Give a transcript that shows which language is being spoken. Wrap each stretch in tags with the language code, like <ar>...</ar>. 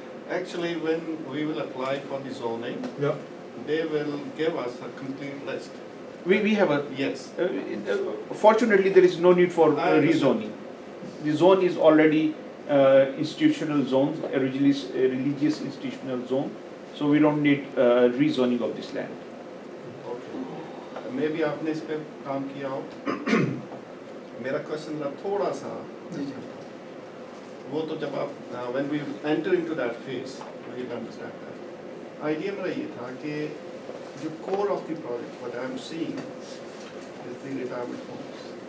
<en>Actually, when we will apply for the zoning, they will give us a complete list. We have a, Yes. fortunately there is no need for rezoning. The zone is already institutional zones, a religious institutional zone, so we don't need rezoning of this land. Okay.</en> <hi>Maybe आपने इस पे काम किया हो।</hi> <en>मेरा क्वेश्चन था थोड़ा सा, वो तो जब आप when we enter into that phase, we will understand that. Idea मेरा ये था कि the core of the project, what I am seeing, is the retirement homes.</en>